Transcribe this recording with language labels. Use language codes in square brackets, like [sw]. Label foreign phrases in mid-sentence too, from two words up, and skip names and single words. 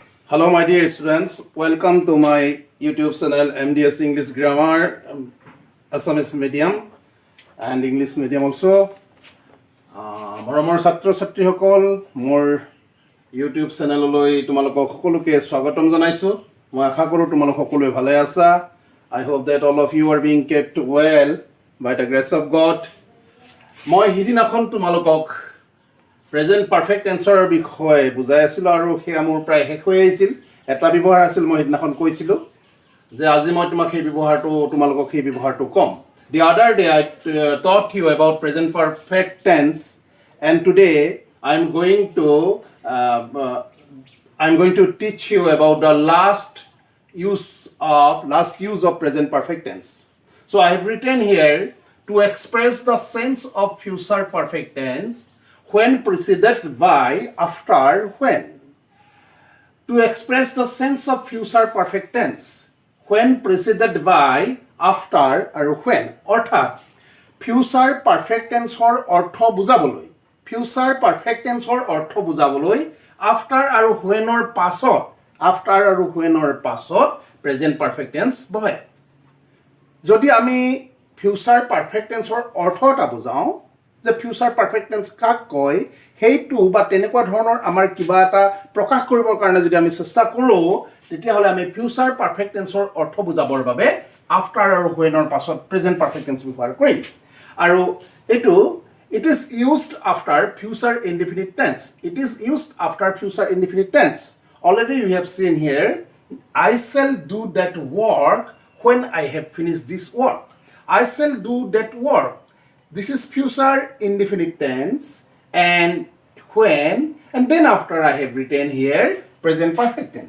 [en] Hello, my dear students. Welcome to my YouTube channel MDS English Grammar, Assamese medium and English medium also. [as] মৰমৰ ছাত্ৰ ছাত্ৰীসকল মোৰ ইউটিউব চেনেললৈ তোমালোকক সকলোকে স্বাগতম জনাইছোঁ। মই আশা কৰোঁ তোমালোক সকলোৱে ভালে আছা। [en] I hope that all of you are being kept well by the grace of God. [as] মই সিদিনাখন তোমালোকক [en] present perfect tenseৰ [as] বিষয়ে বুজাই আছিলোঁ আৰু সেয়া মোৰ প্ৰায় শেষ হৈ আহিছিল। এটা ব্যৱহাৰ আছিল, মই সিদিনাখন কৈছিলোঁ যে আজি মই তোমাক তোমালোকক সেই ব্যৱহাৰটো ক'ম। [en] The other day I taught you about present perfect tense, and today I'm going to teach you about the last use of present perfect tense. So I have written here to express the sense of future perfect tense when preceded by after when. To express the sense of future perfect tense when preceded by after আৰু when অৰ্থাৎ future perfect tenseৰ [as] অৰ্থ বুজাবলৈ [en] আফটাৰ আৰু হুৱেনৰ পাছত present perfect tense বহে। [as] যদি আমি [en] future perfect tenseৰ [as] অৰ্থ এটা বুজাওঁ যে [en] future perfect tense [as] কাক কয়, সেইটো বা তেনেকুৱা ধৰণৰ আমাৰ কিবা এটা প্ৰকাশ কৰিবৰ কাৰণে যদি আমি চেষ্টা কৰোঁ, তেতিয়াহ'লে আমি [en] future perfect tenseৰ [as] অৰ্থ বুজাবৰ বাবে আফটাৰ আৰু হুৱেনৰ পাছত [en] present perfect tense [as] ব্যৱহাৰ কৰিম। আৰু এইটো [en] it is used after future indefinite tense. Already you have seen here, I shall do that work when I have finished this work. I shall do that work. This is future indefinite tense, and when, and then after I have written here present perfect tense.